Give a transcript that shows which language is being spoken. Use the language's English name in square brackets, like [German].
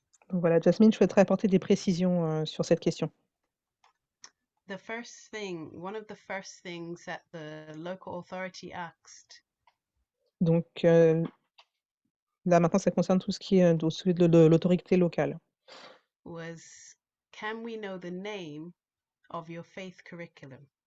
[French] Donc voilà, Jasmine, je souhaiterais apporter des précisions sur cette question. [English] One of the first things that the local authority asked. [French] Donc là maintenant, ça concerne tout ce qui est de l'autorité locale. [English] Was, can we know the name of your faith curriculum?